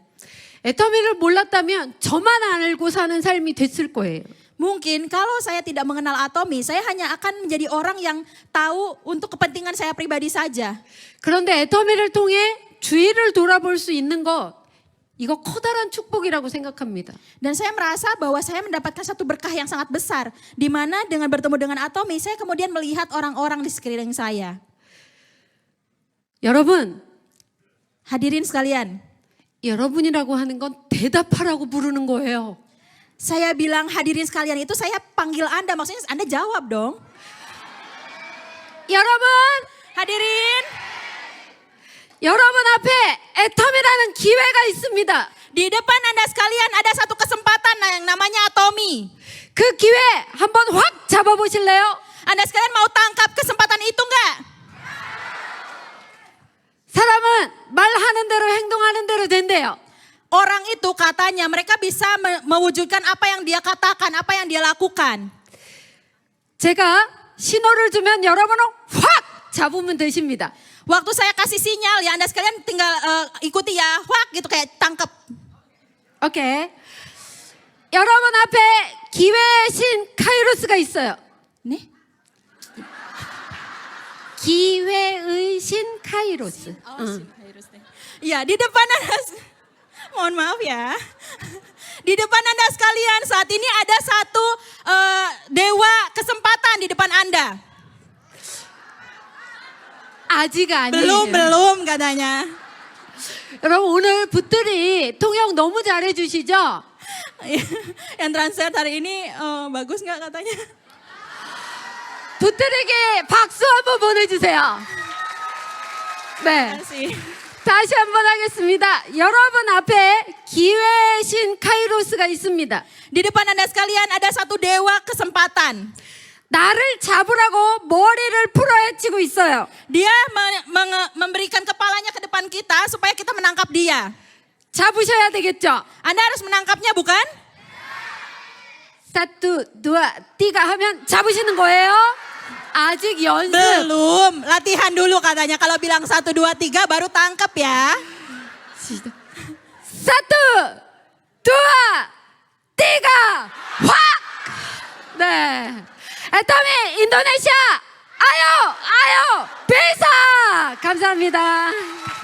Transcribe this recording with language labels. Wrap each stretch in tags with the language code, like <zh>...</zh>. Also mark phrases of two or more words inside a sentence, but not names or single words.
<ko>애터미를 몰랐다면 저만 알고 사는 삶이 됐을 거예요.</ko> <id>Mungkin kalau saya tidak mengenal Atomi, saya hanya akan menjadi orang yang tahu untuk kepentingan saya pribadi saja.</id> <ko>그런데 애터미를 통해 주위를 돌아볼 수 있는 것 이거 커다란 축복이라고 생각합니다.</ko> <id>Dan saya merasa bahwa saya mendapatkan satu berkah yang sangat besar. Di mana dengan bertemu dengan Atomi, saya kemudian melihat orang-orang di sekeliling saya.</id> <ko>여러분,</ko> <id>Hadirin sekalian,</id> <ko>여러분이라고 하는 건 대답하라고 부르는 거예요.</ko> <id>saya bilang hadirin sekalian itu saya panggil Anda, maksudnya Anda jawab dong.</id> <ko>여러분,</ko> <id>Hadirin,</id> <ko>여러분 앞에 애텀이라는 기회가 있습니다.</ko> <id>di depan Anda sekalian ada satu kesempatan yang namanya Atomi.</id> <ko>그 기회 한번 확 잡아보실래요?</ko> <id>Anda sekalian mau tangkap kesempatan itu enggak?</id> <ko>사람은 말하는 대로 행동하는 대로 된대요.</ko> <id>Orang itu katanya mereka bisa mewujudkan apa yang dia katakan, apa yang dia lakukan.</id> <ko>제가 신호를 주면 여러분은 확 잡으면 되십니다.</ko> <id>Waktu saya kasih sinyal ya Anda sekalian tinggal ikuti ya, wak gitu kayak tangkap.</id> <ko>오케이. 여러분 앞에 기회의 신 카이로스가 있어요.</ko> <id>Nih,</id> <ko>기회의 신 카이로스.</ko> <id>ya di depan Anda, mohon maaf ya. Di depan Anda sekalian saat ini ada satu dewa kesempatan di depan Anda.</id> <ko>아직 아니에요.</ko> <id>Belum katanya.</id> <ko>여러분 오늘 붙들이 통역 너무 잘해주시죠?</ko> <id>Yang translate hari ini bagus nggak katanya?</id> <ko>붙들에게 박수 한번 보내주세요. 네,</ko> <id>Kasih.</id> <ko>다시 한번 하겠습니다. 여러분 앞에 기회의 신 카이로스가 있습니다.</ko> <id>Di depan Anda sekalian ada satu dewa kesempatan.</id> <ko>나를 잡으라고 머리를 풀어헤치고 있어요.</ko> <id>Dia memberikan kepalanya ke depan kita supaya kita menangkap dia.</id> <ko>잡으셔야 되겠죠?</ko> <id>Anda harus menangkapnya bukan? satu, dua, tiga</id> <ko>하면 잡으시는 거예요? 아직 연습.</ko> <id>Belum, latihan dulu katanya. Kalau bilang 1, 2, 3 baru tangkap ya. satu, dua, tiga 확!</id> <ko>네. 애터미 인도네시아</ko> <id>ayo bisa</id> <ko>감사합니다.</ko>